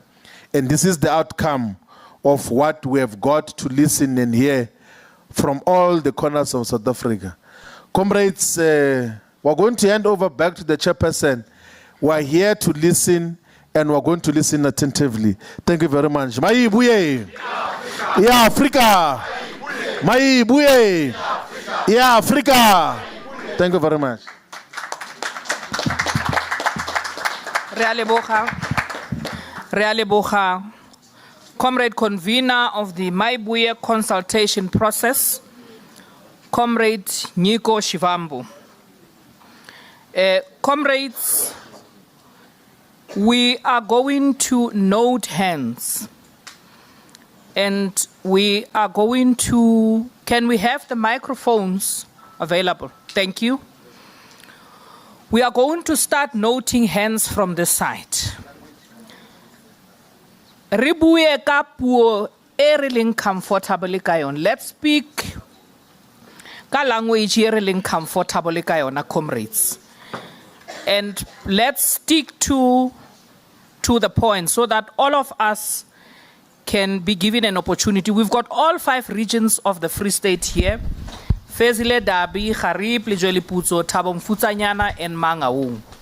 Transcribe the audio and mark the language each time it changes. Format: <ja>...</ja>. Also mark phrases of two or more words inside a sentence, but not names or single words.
<en>And this is the outcome of what we have got to listen and hear from all the corners of South Africa. Comrades, we're going to hand over back to the chairperson. We're here to listen, and we're going to listen attentively. Thank you very much. Mayibuye. Yeah, Africa. Mayibuye. Yeah, Africa. Thank you very much.</en> <tn>Re a leboga.</tn> <st>Leboha,</st> <en>Comrade Convener of the Mayibuye consultation process, Comrade Floyd Shivambu. Comrades, we are going to note hands. And we are going to, can we have the microphones available? Thank you. We are going to start noting hands from this side.</en> <st>Ribuye ka puo e re leng comfortable ka yona.</st> <en>Let's speak</en> <st>ka language e re leng comfortable ka yona,</st> <en>comrades. And let's stick to the point so that all of us can be given an opportunity. We've got all 5 regions of the Free State here. Fezile, Dabi, Harib, Lejoliputso, Thabo Mfutsanyana, and Mangaung.</en>